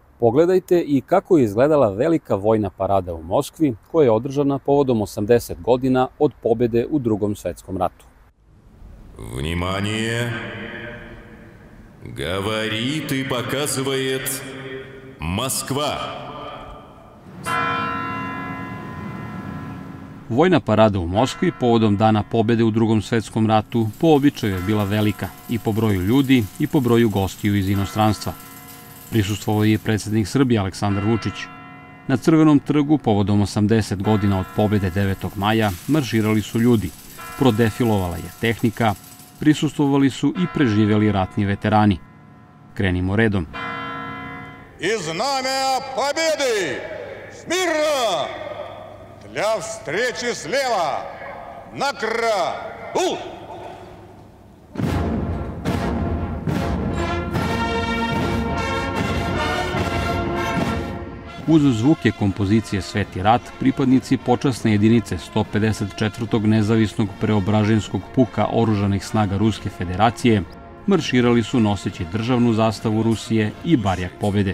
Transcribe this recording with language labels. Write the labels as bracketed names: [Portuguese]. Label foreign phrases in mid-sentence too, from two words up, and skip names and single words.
[Serbian] Pogledajte i kako je izgledala velika vojna parada u Moskvi koja je održana povodom 80 godina od pobjede u Drugom svetskom ratu. [Russian] Внимание! Говорит и показывает Москва. [Serbian] Vojna parada u Moskvi povodom dana pobjede u Drugom svetskom ratu po običaju je bila velika i po broju ljudi i po broju gostiju iz inostranstva. Prisustvovao je predsjednik Srbije Aleksandar Vučić. Na Crvenom trgu povodom 80 godina od pobjede 9. maja marširali su ljudi, prodefilovala je tehnika, prisustvovali su i preživjeli ratni veterani. Krenimo redom. [Russian] И знамя победы! Смирно! Для встречи слева! На краю! [Serbian] Uz zvuke kompozicije Sveti rat, pripadnici počasne jedinice 154. nezavisnog preobraženskog puka oružanih snaga Ruske federacije marširali su noseći državnu zastavu Rusije i barjak pobjede.